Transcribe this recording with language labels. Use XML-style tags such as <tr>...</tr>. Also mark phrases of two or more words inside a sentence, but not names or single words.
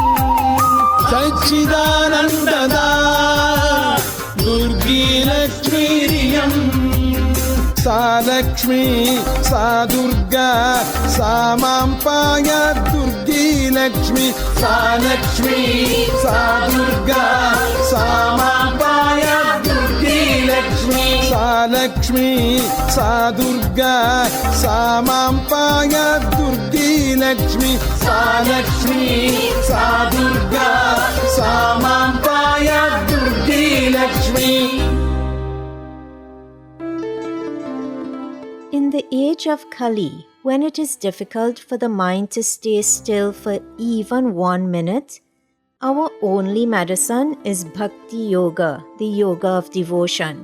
<sa>సచ్చిదానందదా దుర్గీ లక్ష్మీరియం సా లక్ష్మీ సా దుర్గా సా మాం పాయాత్ దుర్గీ లక్ష్మి సా లక్ష్మీ సా దుర్గా సా మాం పాయాత్ దుర్గీ లక్ష్మి సా లక్ష్మీ సా దుర్గా సా మాం పాయాత్ దుర్గీ లక్ష్మి సా सा लक्ष्मी सा दुर्गा सा मां पायात् दुर्गी लक्ष्मी.</sa> <en>In the age of Kali, when it is difficult for the mind to stay still for even 1 minute, our only medicine is</en> <sa>भक्ति योग,</sa> <en>the yoga of devotion.</en>